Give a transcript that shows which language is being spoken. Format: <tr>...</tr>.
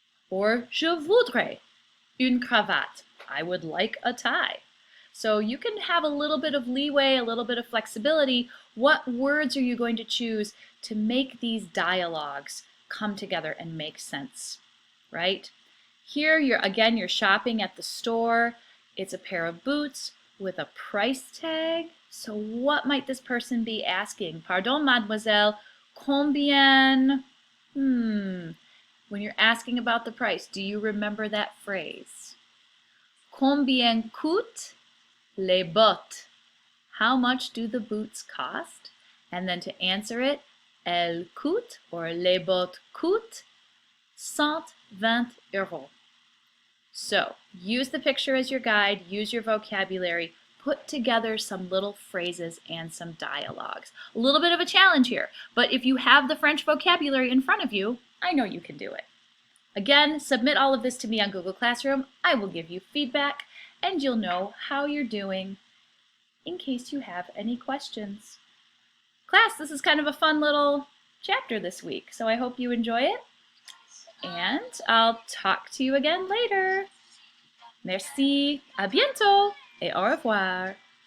<fr>Or, je voudrais une cravate.</fr> <en>I would like a tie. So you can have a little bit of leeway, a little bit of flexibility. What words are you going to choose to make these dialogues come together and make sense, right? Here, you're shopping at the store. It's a pair of boots with a price tag. So what might this person be asking?</en> <fr>Pardon, mademoiselle, combien?</fr> <en>When you're asking about the price, do you remember that phrase?</en> <fr>Combien coûtent les bottes?</fr> <en>How much do the boots cost? And then to answer it,</en> <fr>elles coûtent,</fr> <en>or</en> <fr>les bottes coûtent,</fr> <en>120 euros. So use the picture as your guide, use your vocabulary, put together some little phrases and some dialogues. A little bit of a challenge here, but if you have the French vocabulary in front of you, I know you can do it. Again, submit all of this to me on Google Classroom. I will give you feedback and you'll know how you're doing in case you have any questions. Class, this is kind of a fun little chapter this week, so I hope you enjoy it. And I'll talk to you again later.</en> <fr>Merci, à bientôt et au revoir.</fr>